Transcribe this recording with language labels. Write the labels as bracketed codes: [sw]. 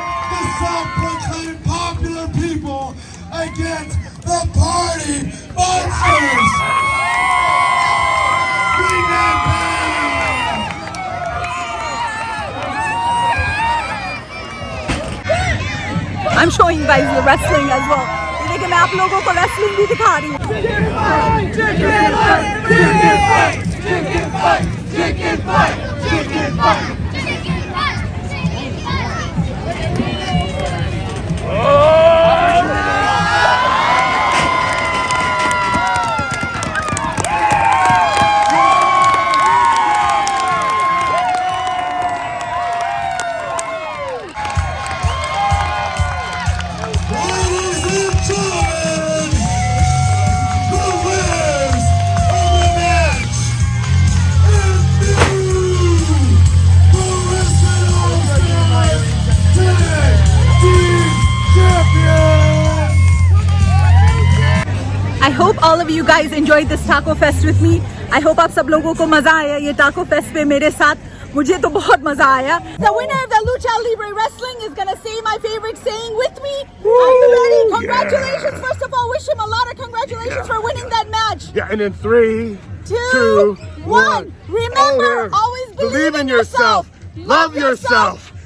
[en] The self-proclaimed popular people against the party monsters. Bring them back. I'm showing you guys the wrestling as well. [hi] देखिए मैं आप लोगों को wrestling भी दिखा रही हूँ. [en] Ladies and gentlemen, the winners of the match and new Professional All-Stars Tag Team Champions. I hope all of you guys enjoyed this taco fest with me. [hi] I hope आप सब लोगों को मजा आया ये taco fest पे मेरे साथ. मुझे तो बहुत मजा आया. [en] The winner of the Lucha Libre Wrestling is gonna say my favorite saying with me. Are you ready? Congratulations! Yeah. First of all, wish him a lot of congratulations for winning that match. Yeah, and then 3, 2, 1. Remember, always believe in yourself. Love yourself.